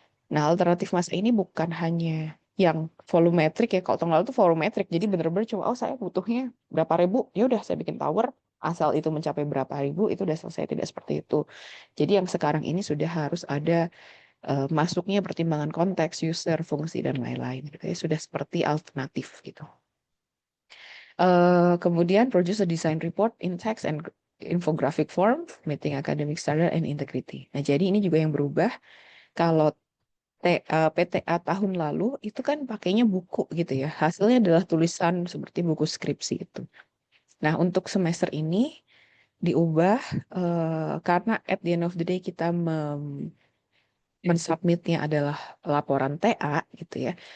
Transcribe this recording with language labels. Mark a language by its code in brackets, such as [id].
[id] Nah, alternatif massa ini bukan hanya yang volumetrik ya. Kalau tahun lalu tuh volumetrik, jadi bener-bener cuma, oh saya butuhnya berapa ribu, ya udah saya bikin tower, asal itu mencapai berapa ribu, itu udah selesai. Tidak seperti itu. Jadi yang sekarang ini sudah harus ada masuknya pertimbangan konteks, user, fungsi, dan lain-lain. Gitu ya. Sudah seperti alternatif gitu. [en] Kemudian produce a design report in text and infographic form, meeting academic standard and integrity. [id] Nah, jadi ini juga yang berubah. Kalau PTA tahun lalu itu kan pakainya buku gitu ya. Hasilnya adalah tulisan seperti buku skripsi itu. Nah, untuk semester ini diubah karena [en] at the end of the day [id] kita mensubmitnya adalah laporan TA gitu ya.